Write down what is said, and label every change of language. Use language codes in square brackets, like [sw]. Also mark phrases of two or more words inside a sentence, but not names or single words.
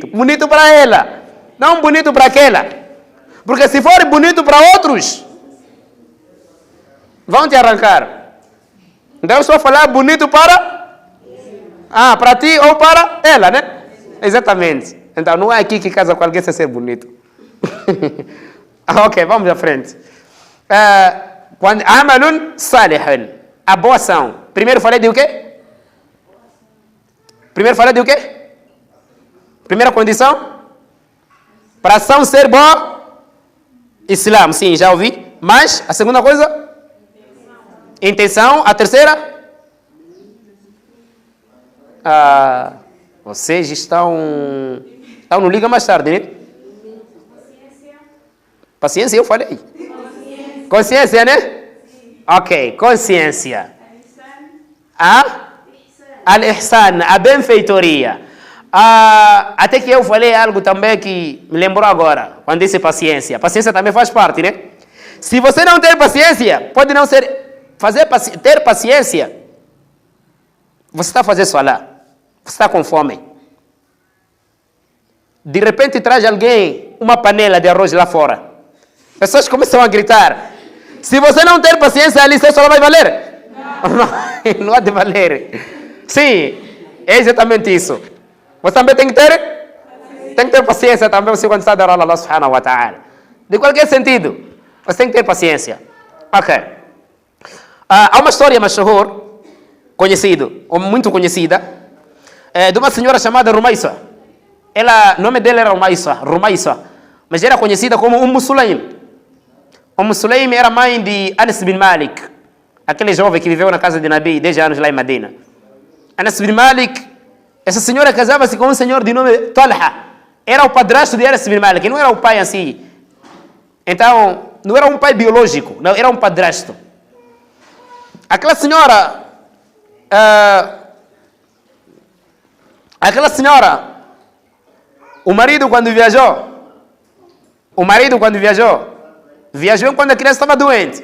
[pt] Bonito para ela, não bonito para aquela. Porque se for bonito para outros, vão te arrancar. Então, eu estou a falar bonito para... para ti ou para ela, né? Exatamente. Então, não é aqui que casa com alguém sem ser bonito. Ok, vamos à frente. Quando [ar] عمل صالح, [pt] a boa ação. Primeiro falei de o quê? Primeira condição? Para a ação ser boa, Islam, sim, já ouvi. Mas, a segunda coisa? Intenção. A terceira? Vocês estão no Liga mais tarde, né? Paciência, eu falei. Consciência, né? Ok, consciência. Al-Ihsan, a benfeitoria. Até que eu falei algo também que me lembrou agora, quando disse paciência. Paciência também faz parte, né? Se você não ter paciência, pode não ser... ter paciência, você está fazendo salah. Você está com fome. De repente traz alguém uma panela de arroz lá fora. Pessoas começam a gritar. Se você não ter paciência ali, seu salah vai valer? Não, não há de valer. Sim, é exatamente isso. Você também tem que ter paciência também, você quando está adorando a Allah [ar] سبحانه وتعالى. [pt] De qualquer sentido, você tem que ter paciência. Ok. Há uma história mashhur, ou muito conhecida, de uma senhora chamada Rumaisa. O nome dela era Rumaisa, mas era conhecida como Sulaim. Sulaim era mãe de Anas bin Malik, aquele jovem que viveu na casa de Nabi 10 anos lá em Medina. Anas bin Malik, essa senhora casava-se com um senhor de nome Talha. Era o padrasto de Anas bin Malik, não era o pai assim. Então, não era um pai biológico, não, era um padrasto. Aquela senhora, o marido quando viajou quando a criança estava doente.